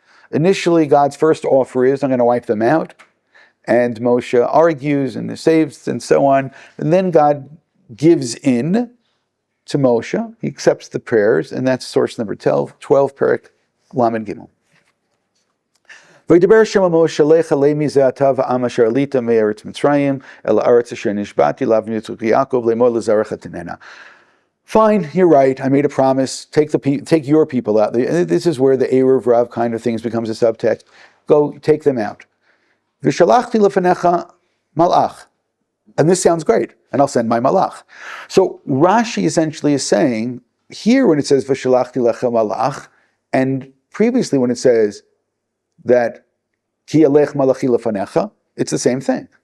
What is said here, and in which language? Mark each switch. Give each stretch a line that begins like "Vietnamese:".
English: Initially, God's first offer is, I'm going to wipe them out. And Moshe argues and saves and so on. And then God gives in to Moshe. He accepts the prayers, and that's source number 12, Perek Lamed Gimel.
Hebrew: וידבר שם משה לך למי זה אתה ועם אשר עלית מארץ מצרים אל הארץ אשר נשבעתי לאבותיך יעקב לאמור לזרעך תננה.
English: Fine, you're right. I made a promise. Take your people out. This is where the Erev Rav kind of things becomes a subtext. Go, take them out.
Hebrew: V'shalachti lefanecha malach.
English: And this sounds great. And I'll send my malach. So Rashi essentially is saying, here when it says
Hebrew: v'shalachti lecha malach,
English: and previously when it says that
Hebrew: ki alech malachi lefanecha,
English: it's the same thing.